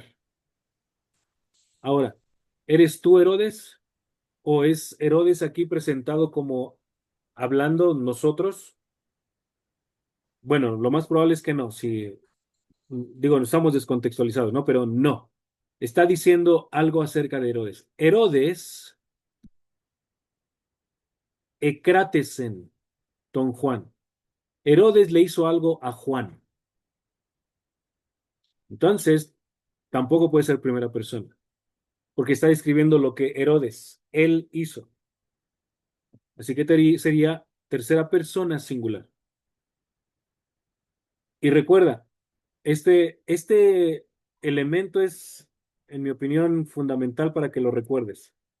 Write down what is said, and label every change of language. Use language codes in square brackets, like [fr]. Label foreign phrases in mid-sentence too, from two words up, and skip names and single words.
[es] Ahora, ¿eres tú Herodes? ¿O es Herodes aquí presentado como hablando nosotros? Bueno, lo más probable es que no, si digo, no estamos descontextualizados, ¿no? Pero no. Está diciendo algo acerca de Herodes. [el] Ἡρῴδης ἐκράτησεν τὸν Ἰωάννην. [es] Herodes le hizo algo a Juan. Entonces, tampoco puede ser primera persona, porque está describiendo lo que Herodes, él hizo. Así que sería tercera persona singular. Y recuerda, este elemento es, en mi opinión, fundamental para que lo recuerdes.